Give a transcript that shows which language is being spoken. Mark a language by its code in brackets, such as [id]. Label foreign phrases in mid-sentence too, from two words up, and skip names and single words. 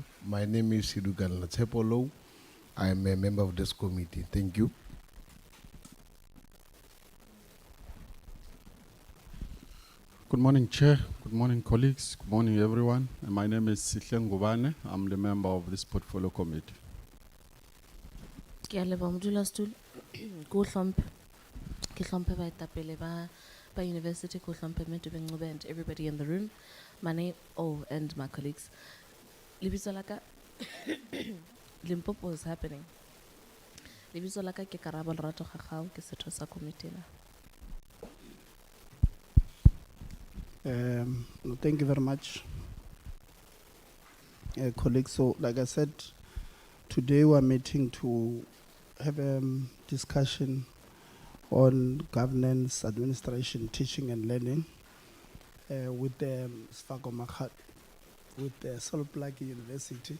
[en] My name is Sidugan Latsepolo. I am a member of this committee. Thank you. Good morning, Chair. Good morning, colleagues. Good morning, everyone. My name is Sihle Ngubane. I'm the member of this portfolio committee. [st] Ke a leboha modulasetulo. Ke o hlomphe. Ke hlomphe baetapele ba university, ke o hlomphe mme Dobengcube [en] and everybody in the room. My name, and my colleagues. [st] Lebitso la ka Limpopo [en] is happening. [st] Lebitso la ka ke Karabo Lerato Gagau, ke setho sa committee na. [en] Thank you very much, colleagues. So, like I said, today we are meeting to have a discussion on governance, administration, teaching and learning with the Sfago Makhat, with the Sol Plaatjie University.